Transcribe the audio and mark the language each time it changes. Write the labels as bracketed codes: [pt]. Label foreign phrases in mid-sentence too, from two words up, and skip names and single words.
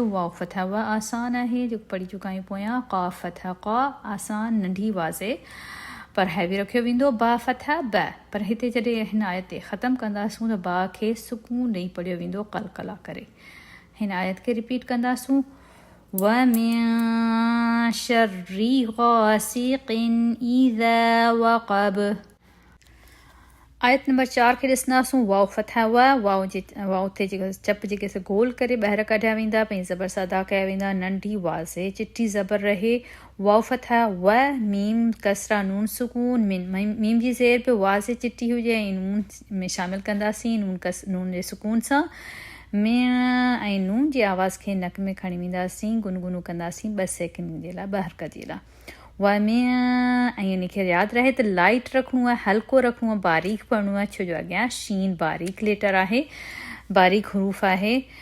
[sd] वाओ फतहा वा आसान आहे जेको पढ़ी चुका आहियूं पोयां। क़ाफ़ फतहा क़ा, आसान नंढी वाज़े पर हैवी रखियो वेंदो। बा फतहा ब, पर हिते जॾहिं हिन आयत ते ख़तमु कंदासूं त बा खे सुकून ॾेई पढ़ियो वेंदो क़लक़ला करे। हिन आयत खे रिपीट कंदासूं। [ar] ومن شر غاسق إذا وقب. [sd] आयत नंबर 4 खे ॾिसंदासूं। वाओ फतहा वाओ ते जेका चप जेके से गोल करे ॿाहिरि कढिया वेंदा, पंहिंजी ज़बर सां अदा कया वेंदा, नंढी वाज़े चिटी ज़बर रहे। वाओ फतहा व, मीम कसरा नून सुकून मीम जी ज़ेर पे वाज़े चिटी हुजे ऐं नून में शामिलु कंदासीं, नून जे सुकून सां। में ऐं नून जी आवाज़ खे नक में खणी वेंदासीं, गुनगुनू कंदासीं 2 सेकेंड जे लाइ, 2 हरकत जे लाइ। व में ऐं इनखे यादि रहे त लाइट रखिणो आहे, हल्को रखिणो आहे, बारीक पढ़णो आहे, छो जो अॻियां शीन बारीक लेटर आहे, बारीक हरूफ आहे।